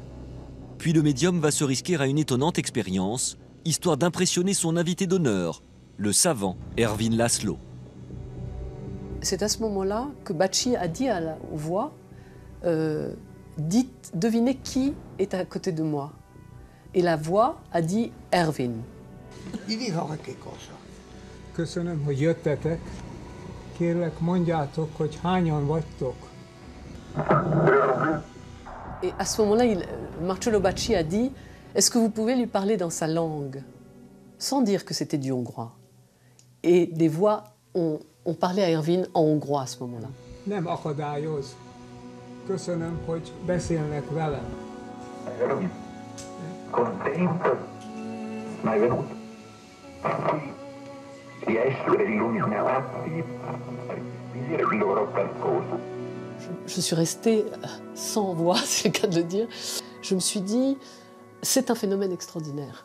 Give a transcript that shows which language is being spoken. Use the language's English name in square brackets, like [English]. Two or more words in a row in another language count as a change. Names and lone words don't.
[French] Puis le médium va se risquer à une étonnante expérience, histoire d'impressionner son invité d'honneur, le savant Ervin Laszlo. C'est à ce moment-là que Bacci a dit aux voix devinez qui est à côté de moi. Et la voix a dit Ervin. [Hungarian] Köszönöm, hogy jöttetek. Kérlek, mondjátok, hogy hányan vagytok. [French] Et à ce moment-là, Marcello Bacci a dit est-ce que vous pouvez lui parler dans sa langue, sans dire que c'était du hongrois. Et des voix ont parlé à Ervin en hongrois à ce moment-là. [Hungarian] Nem akadályoz. Köszönöm, hogy beszélnek velem. [French] Je suis restée sans voix, c'est le cas de le dire. Je me suis dit, c'est un phénomène extraordinaire.